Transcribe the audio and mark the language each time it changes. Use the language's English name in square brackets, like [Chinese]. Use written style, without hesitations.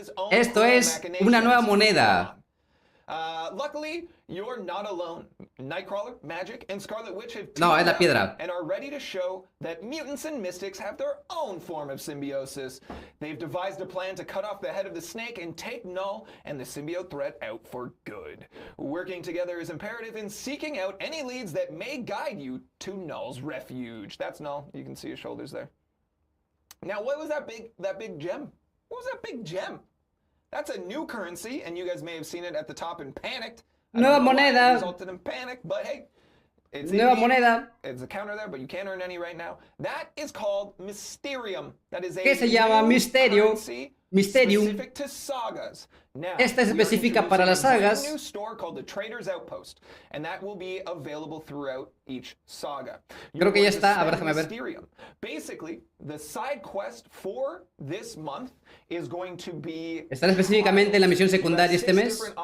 [Spanish] Esto es una nueva moneda. [English] Luckily, you're not alone. Nightcrawler, Magic, and Scarlet Witch have [Spanish] no, es la piedra. [English] And are ready to show that mutants and mystics have their own form of symbiosis. They've devised a plan to cut off the head of the snake and take Null and the symbiote threat out for good. Working together is imperative in seeking out any leads that may guide you to Null's refuge. That's Null. You can see his shoulders there. Now, what was that big gem? What was that big gem? That's a new currency, and you guys may have seen it at the top and panicked. [Spanish] Nueva moneda. [English] Resulted in panic, but hey, it's [Spanish] nueva moneda. [English] It's a counter there, but you can't earn any right now. That is called Mysterium. That is a [Spanish] ¿Qué se llama Misterio? Mysterium. [English] Specific to Sagas. Now, [Spanish] esta es específica para las sagas. [English] A new store called the Trader's Outpost, and that will be available throughout each saga. [Spanish] Creo que ya está, a ver, déjame ver. [English] Basically, the side quest for this month is going to be [Spanish] estar específicamente en la misión secundaria este mes.